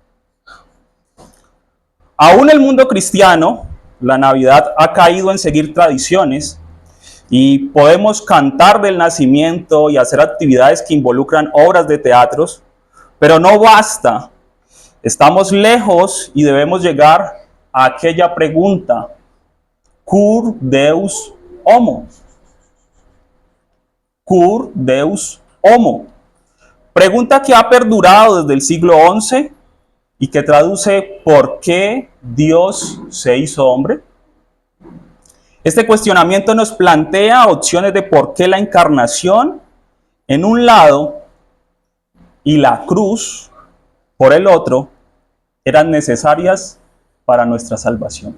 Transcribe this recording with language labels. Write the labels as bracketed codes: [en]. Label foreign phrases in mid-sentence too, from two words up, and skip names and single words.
[es] Aún el mundo cristiano, la Navidad ha caído en seguir tradiciones y podemos cantar del nacimiento y hacer actividades que involucran obras de teatros, pero no basta. Estamos lejos y debemos llegar a aquella pregunta: [la] ¿Cur Deus homo? ¿Cur Deus homo? [es] Pregunta que ha perdurado desde el siglo XI y que traduce ¿por qué Dios se hizo hombre? Este cuestionamiento nos plantea opciones de por qué la encarnación en un lado y la cruz por el otro eran necesarias para nuestra salvación.